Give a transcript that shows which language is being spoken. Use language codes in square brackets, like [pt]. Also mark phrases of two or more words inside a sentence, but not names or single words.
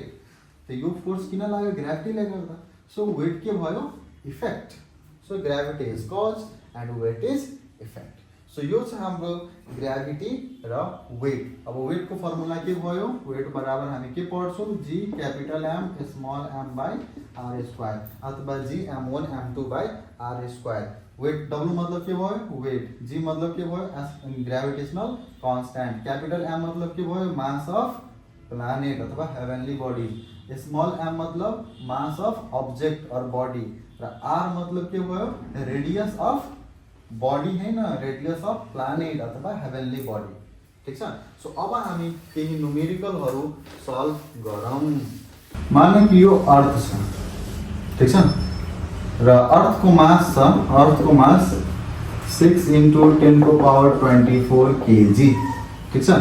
[ne] त यो फोर्स किन लाग्यो ग्राभिटीले गर्दा, [en] So weight [ne] के भयो इफेक्ट। [en] So gravity is cause and weight is effect. [ne] सो यो छ हाम्रो ग्राभिटी र वेट। अब वेटको फर्मुला के भयो, वेट बराबर हामी के पढ्छौँ [en] G capital M small m by R square [ne] अथवा [en] G m1 m2 by R square. weight W [ne] मतलब के भयो वेट, जी मतलब के भयो [en] gravitational constant, capital M [ne] मतलब के भयो [en] mass of planet [ne] अथवा [en] heavenly body, small m [ne] मतलब [en] mass of object [ne] और बॉडी, र आर मतलब के भयो [en] radius of body [ne] हैन, [en] radius of planet [ne] अथवा [en] heavenly body. [ne] ठीक छ। सो अब हामी केही न्यूमेरिकलहरु सल्भ गरौँ। मानौं कि यो अर्थ छ, ठीक छ, र अर्थको मास छ, अर्थको मास 6 × 10⁻24 kg, ठीक छ।